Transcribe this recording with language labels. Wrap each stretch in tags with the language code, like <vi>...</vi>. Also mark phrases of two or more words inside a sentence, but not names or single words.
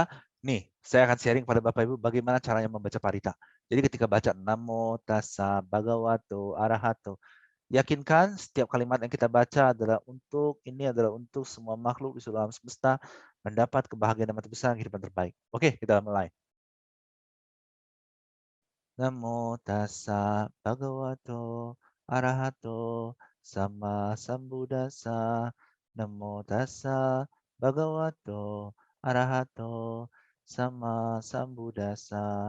<id>Nih, saya akan sharing pada Bapak Ibu bagaimana caranya membaca parita. Jadi ketika baca</id> <pi>Namo Tassa Bhagavato Arahato,</pi> <id>yakinkan setiap kalimat yang kita baca adalah untuk semua makhluk di seluruh alam semesta mendapat kebahagiaan dan terbesar kehidupan terbaik. Oke, kita mulai.</id> <pi>Namo Tassa Bhagavato Arahato Sama Sambuddhassa. Namo Tassa Bhagavato Arahato Sama Sambuddhassa.</pi>